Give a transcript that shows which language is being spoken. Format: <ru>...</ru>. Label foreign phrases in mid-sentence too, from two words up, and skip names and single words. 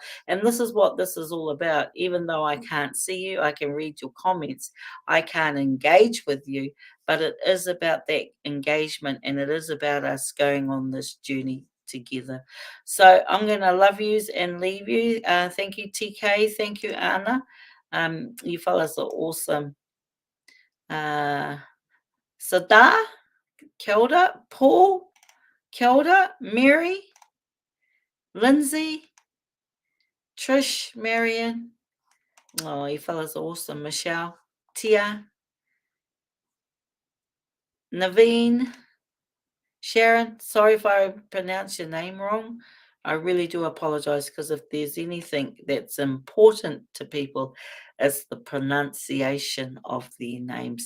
<en>And this is what this is all about. Even though I can't see you, I can read your comments, I can't engage with you, but it is about that engagement, and it is about us going on this journey together. So I'm going to love yous and leave you. Thank you, TK. Thank you, Anna. You fellas are awesome. Sada,</en> <mi>kia ora. Paul, kia ora.</mi> <en>Mary, Lindsay, Trish, Marion. Oh, you fellas are awesome. Michelle, Tia, Naveen, Sharon. Sorry if I pronounced your name wrong. I really do apologize, because if there's anything that's important to people, it's the pronunciation of their names.</en>